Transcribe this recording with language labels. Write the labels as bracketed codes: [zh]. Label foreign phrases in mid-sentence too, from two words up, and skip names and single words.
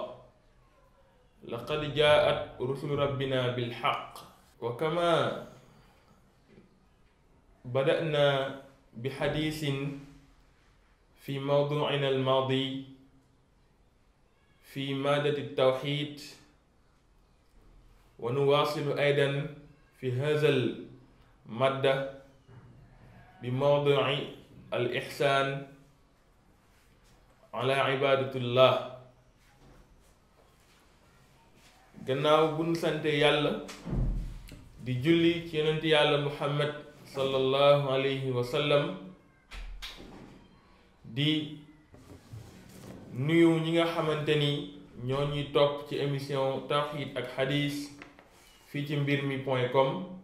[ar] لقد جاءت رسل ربنا بالحق، وكما بدأنا بحديث في موضوعنا الماضي في مادة التوحيد، ونواصل أيضا في هذا المادة بموضوع الإحسان على عبادة الله. [wo] gannaaw bu ñu sante yàlla di julli ci yonent yàlla muhammad [ar] صلى الله عليه وسلم, [wo] di nuyu ñi nga xamante ni ñoo ñuy topp ci émission tawhid ak hadis fii ci mbirmi.com